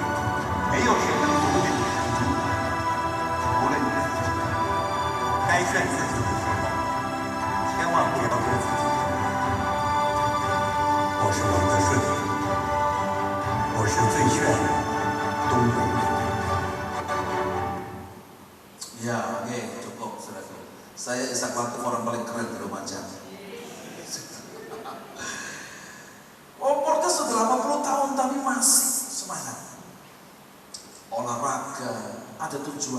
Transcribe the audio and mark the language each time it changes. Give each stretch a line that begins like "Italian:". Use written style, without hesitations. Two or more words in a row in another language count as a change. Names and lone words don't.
Chinese: 没有谁能阻止你成功，除了你自己。该炫自己的时候，千万不要对自己说：“我是王德顺，我是最炫的东北人。”
Indonesian: Ya, oke, cukup, saudara. Saya Ishak Latif, orang paling keren di Lumajang. Umurnya sudah 80 tahun tapi masih semangat. Olahraga, ada tujuan.